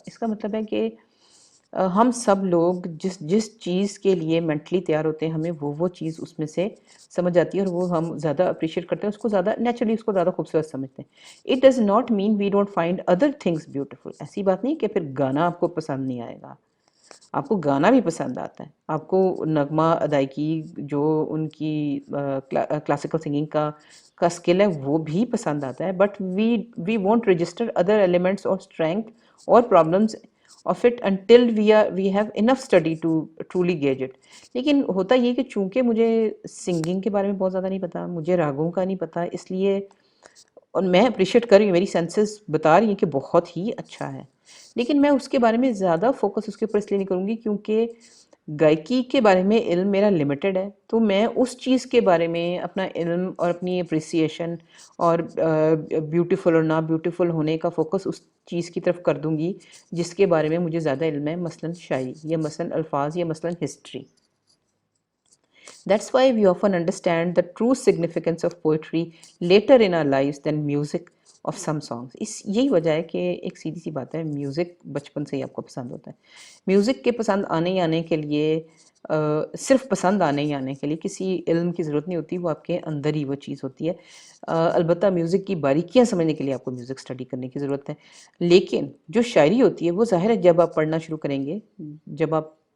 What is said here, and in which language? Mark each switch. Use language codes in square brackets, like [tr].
[ur] اس کا مطلب ہے کہ ہم سب لوگ جس چیز کے لیے مینٹلی تیار ہوتے ہیں، ہمیں وہ چیز اس میں سے سمجھ آتی ہے اور وہ ہم زیادہ اپریشیٹ کرتے ہیں، اس کو زیادہ نیچرلی اس کو زیادہ خوبصورت سمجھتے ہیں. [en] It does not mean we don't find other things beautiful. [ur] ایسی بات نہیں کہ پھر گانا آپ کو پسند نہیں آئے گا، آپ کو گانا بھی پسند آتا ہے، آپ کو نغمہ ادائیگی جو ان کی کلاسیکل سنگنگ کا سکل ہے وہ بھی پسند آتا ہے. [en] But we won't register other elements اور strength اور problems of it until we have enough study to truly gauge it. [ur] لیکن ہوتا یہ کہ چونکہ مجھے سنگنگ کے بارے میں بہت زیادہ نہیں پتا، مجھے راگوں کا نہیں پتا، اس لیے، اور میں اپریشیٹ کر رہی ہوں، میری سینسز بتا رہی ہیں کہ بہت ہی اچھا ہے، لیکن میں اس کے بارے میں زیادہ فوکس اس کے اوپر اس لیے نہیں کروں گی کیونکہ گائیکی کے بارے میں علم میرا لمیٹڈ ہے. تو میں اس چیز کے بارے میں اپنا علم اور اپنی اپریسیشن اور بیوٹیفل اور نا بیوٹیفل ہونے کا فوکس اس چیز کی طرف کر دوں گی جس کے بارے میں مجھے زیادہ علم ہے، مثلاً شاعری یا مثلاً الفاظ یا مثلاً history. [en] That's why we often understand the true significance of poetry later in our lives than music of some songs. [ur] یہی وجہ ہے کہ ایک سیدھی سی بات ہے، میوزک بچپن سے ہی آپ کو پسند ہوتا ہے. میوزک کے پسند آنے کے لیے صرف پسند آنے کے لیے کسی علم کی ضرورت نہیں ہوتی، وہ آپ کے اندر ہی وہ چیز ہوتی ہے. البتہ میوزک کی باریکیاں سمجھنے کے لیے آپ کو میوزک اسٹڈی کرنے کی ضرورت ہے. لیکن جو شاعری ہوتی ہے وہ ظاہر ہے جب آپ پڑھنا شروع کریں گے، جب آپ